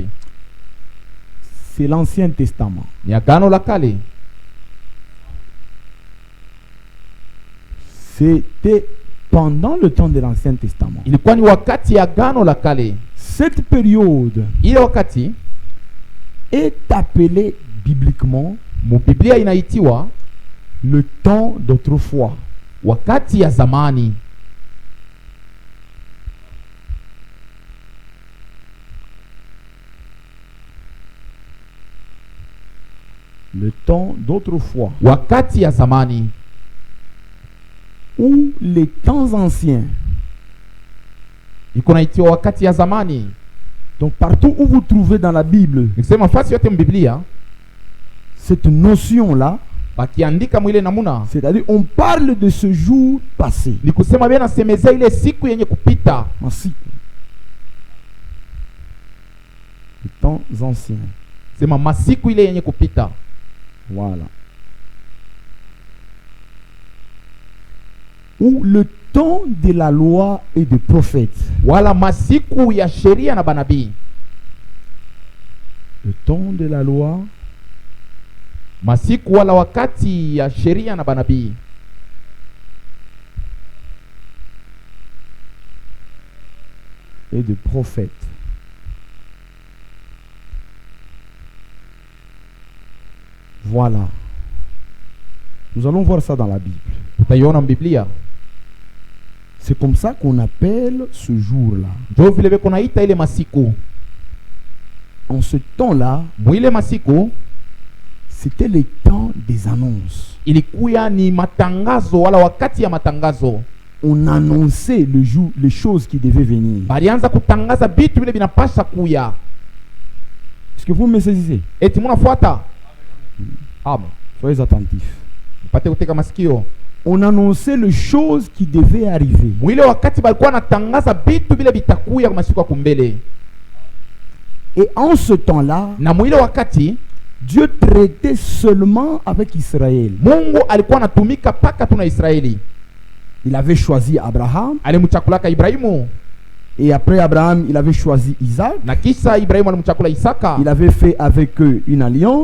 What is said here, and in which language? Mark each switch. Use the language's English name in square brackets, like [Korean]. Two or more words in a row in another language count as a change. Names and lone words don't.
[French] c'est l'Ancien Testament. [Swahili] ni agano la kale. [French] C'était pendant le temps de l'Ancien Testament. [Swahili] Ilikuwa ni wakati ya agano la kale. [French] Cette période [Swahili] Ile wakati [French] est appelée bibliquement [Swahili] mu Biblia inaitiwa [French] le temps d'autrefois. [Swahili] wakati ya zamani. [French] Le temps d'autrefois. [Swahili] Wakati ya zamani [French] Ou les temps anciens. [Swahili] iko naitiwa wakati ya zamani. [French] Donc partout où vous trouvez dans la Bible [Swahili] Nikisema fasi yote mbiblia [French] cette notion-là, [Swahili] bakiandika mwile namuna, [French] c'est-à-dire on parle de ce jour passé. [Swahili] ni kusema bena semeza ile siku yenye kupita, [French] Ainsi. Les temps anciens. [Swahili] sema masiku ile yenye kupita. [French] Voilà. Ou le temps de la loi et des prophètes. [Swahili] Wala masiku ya sheria na banabii. [French] Le temps de la loi [Swahili] Masiku wala wakati ya sheria na banabii. [French] et des prophètes. Voilà. Nous allons voir ça dans la Bible. [Swahili] Tutaiona mbiblia. [French] C'est comme ça qu'on appelle ce jour-là. [Swahili] Ndio vile vile kunaita ile masiku. [French] En ce temps-là, [Swahili] Mwile masiku [French] c'était le temps des annonces. [Swahili] ilikuya ni matangazo wala wakati ya matangazo. [French] On annonçait le jour, les choses qui devaient venir. [Swahili] Balianza kutangaza vitu vile vinapasha kuya. [French] Est-ce que vous me saisissez? [Swahili] Eti munafuata? Amen. [French] Soyez attentifs. [Swahili] Pate kuteka masikio. [French] On annonçait les choses qui devaient arriver. [Swahili] Mwile wakati balikuwa natangaza vitu vile vitakuya kwa masiku ya kumbele. [French] Et en ce temps-là, [Swahili] Na mwile wakati [French] Dieu traitait seulement avec Israël. [Swahili] Mungu alikuwa anatumika paka tuna Israeli. [French] Il avait choisi Abraham. [Swahili] Alimchakulaka Ibrahimu. [French] Et après Abraham, il avait choisi Isaac. [Swahili] Na kisha Ibrahimu alimchakula Isaka. [French] Il avait fait avec eux une alliance